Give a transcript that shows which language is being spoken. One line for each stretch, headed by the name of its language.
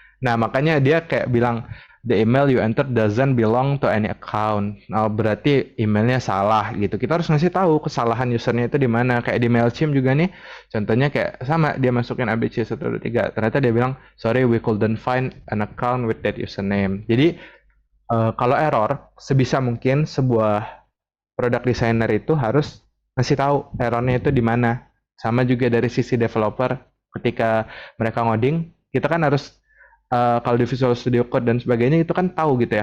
Indonesian: Nah makanya dia kayak bilang
English: the email you enter doesn't belong to any account.
Indonesian: Nah, berarti emailnya salah gitu. Kita harus ngasih tahu kesalahan usernya itu di mana. Kayak di Mailchimp juga nih. Contohnya kayak sama dia masukin ABC123. Ternyata dia bilang
English: sorry we couldn't find an account with that username.
Indonesian: Jadi kalau error sebisa mungkin sebuah product designer itu harus ngasih tahu errornya itu di mana. Sama juga dari sisi developer ketika mereka ngoding, kita kan harus kalau di Visual Studio Code dan sebagainya itu kan tahu gitu ya.